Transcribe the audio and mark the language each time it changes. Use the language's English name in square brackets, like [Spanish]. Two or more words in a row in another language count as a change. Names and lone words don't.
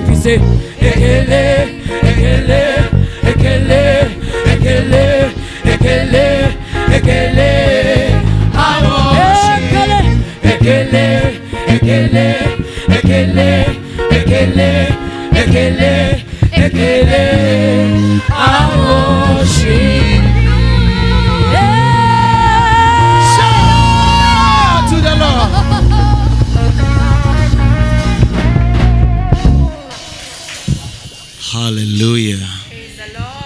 [English] you, say, [Igbo] ekele, ekele, ekele, ekele, ekele, ekele, [English] I worship, [Igbo] ekele, ekele, ekele, ekele, ekele, ekele, [English] I worship. Hallelujah. Praise the Lord.